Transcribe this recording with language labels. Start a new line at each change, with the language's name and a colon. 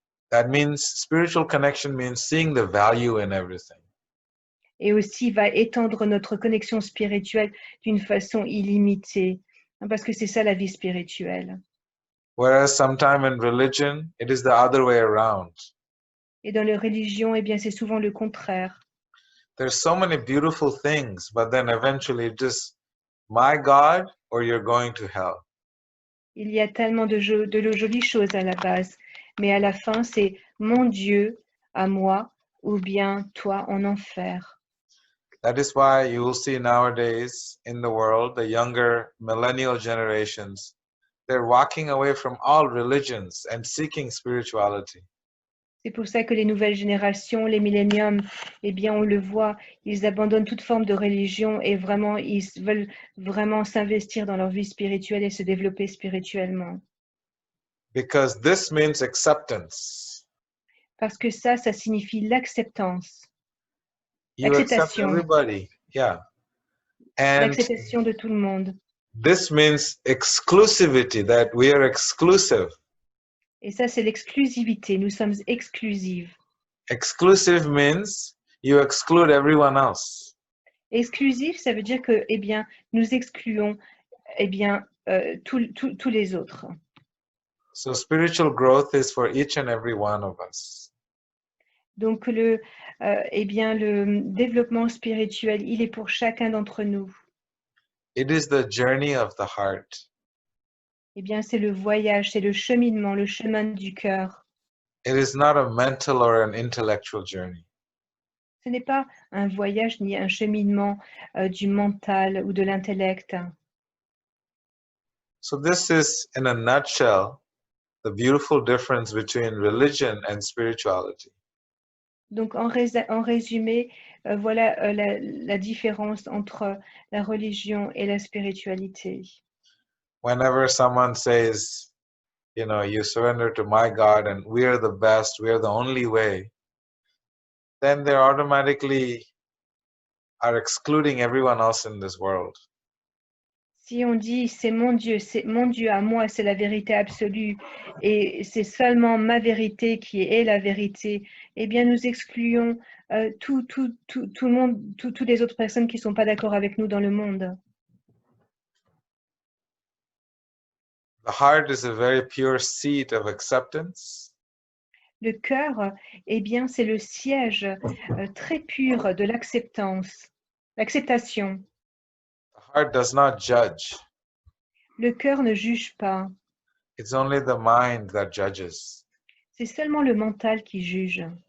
English: That means spiritual connection means seeing the value in everything.
French: Et aussi va étendre notre connexion spirituelle d'une façon illimitée, hein, parce que c'est ça la vie spirituelle.
English: Whereas sometime in religion, it is the other way around.
French: Et dans les religions, eh bien, c'est souvent le contraire.
English: There's so many beautiful things, but then eventually just my God or you're going to hell.
French: Il y a tellement de jolies choses à la base, mais à la fin, c'est mon Dieu à moi ou bien toi en enfer.
English: That is why you will see nowadays in the world, the younger millennial generations, they're walking away from all religions and seeking spirituality.
French: C'est pour ça que les nouvelles générations, les milléniums, eh bien, on le voit, ils abandonnent toute forme de religion et vraiment, ils veulent vraiment s'investir dans leur vie spirituelle et se développer spirituellement.
English: Because this means acceptance.
French: Parce que ça signifie l'acceptance,
English: You accept
French: l'acceptation,
English: everybody. Yeah. And
French: l'acceptation de tout le monde.
English: this means exclusivity, that we are exclusive.
French: Et ça, c'est l'exclusivité. Nous sommes exclusives.
English: Exclusive means you exclude everyone else.
French: Exclusif, ça veut dire que, eh bien, nous excluons, eh bien, tous les autres.
English: So spiritual growth is for each and every one of us.
French: Donc, eh bien, le développement spirituel, il est pour chacun d'entre nous.
English: It is the journey of the heart.
French: Eh bien, c'est le voyage, c'est le cheminement, le chemin du cœur.
English: It is not a mental or an intellectual journey.
French: Ce n'est pas un voyage ni un cheminement du mental ou de l'intellect.
English: So this is, in a nutshell, the beautiful difference between religion and spirituality.
French: Donc, en résumé, voilà la différence entre la religion et la spiritualité.
English: Whenever someone says, you know, you surrender to my God and we are the best, we are the only way, then they automatically are excluding everyone else in this world.
French: Si on dit c'est mon Dieu à moi, c'est la vérité absolue et c'est seulement ma vérité qui est la vérité, eh bien nous excluons tout le monde, toutes les autres personnes qui ne sont pas d'accord avec nous dans le monde.
English: The heart is a very pure seat of acceptance.
French: Le cœur, eh bien, c'est le siège très pur de l'acceptance, l'acceptation.
English: The heart does not judge.
French: Le cœur ne juge pas.
English: It's only the mind that judges.
French: C'est seulement le mental qui juge.